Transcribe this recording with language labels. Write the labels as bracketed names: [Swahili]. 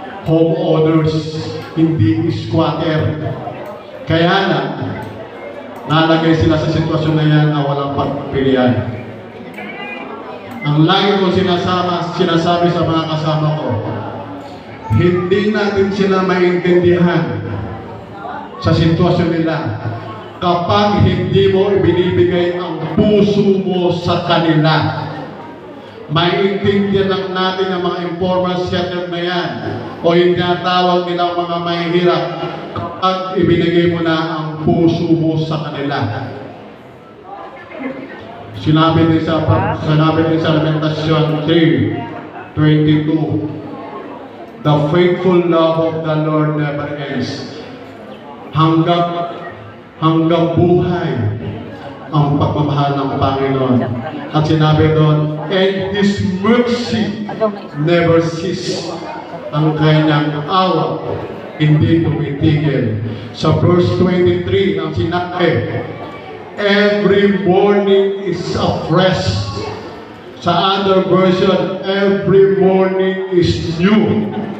[Filipino] Homeowners, hindi squatter. Kaya na, nalagay sila sa sitwasyon na yan na walang pagpilian. Ang lagi ko sinasabi sa mga kasama ko, hindi natin sila maintindihan sa sitwasyon nila kapag hindi mo ibinibigay ang puso mo sa kanila. Maintindihan lang natin ang mga informal settler na yan o yung tinatawag nilang mga mahihirap kapag ibinigay mo na ang puso mo sa kanila. Sinabi din sa Lamentasyon 3:22, [English] the faithful love of the Lord never ends. [Filipino] Hanggang buhay ang pagmamahal ng Panginoon. At sinabi doon, [English] and His mercy never cease. [Filipino] Ang kanyang awa hindi tumitigil. Sa verse 23, ang sinabi, [English] every morning is afresh. Sa other version, every morning is new.